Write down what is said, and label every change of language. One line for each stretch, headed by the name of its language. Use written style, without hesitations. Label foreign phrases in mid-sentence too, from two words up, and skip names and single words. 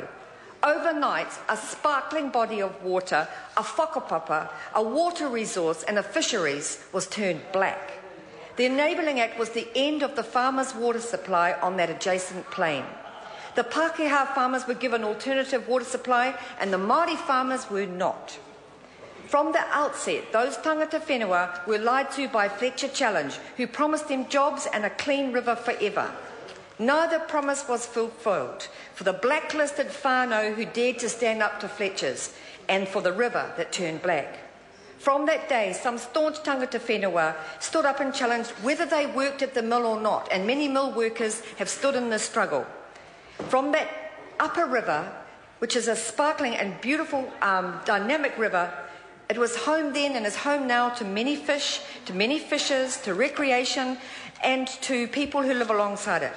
English: Overnight, a sparkling body of water, a whakapapa, a water resource and a fisheries was turned black. The Enabling Act was the end of the farmers' water supply on that adjacent plain. The Pākehā farmers were given alternative water supply and the Māori farmers were not. From the outset, those
Māori: tangata whenua
English: were lied to by Fletcher Challenge, who promised them jobs and a clean river forever. Neither promise was fulfilled for the blacklisted whānau who dared to stand up to Fletcher's and for the river that turned black. From that day, some staunch
Māori: tangata whenua
English: stood up and challenged whether they worked at the mill or not, and many mill workers have stood in the struggle. From that upper river, which is a sparkling and beautiful dynamic river, it was home then and is home now to many fish, to many fishers, to recreation and to people who live alongside it.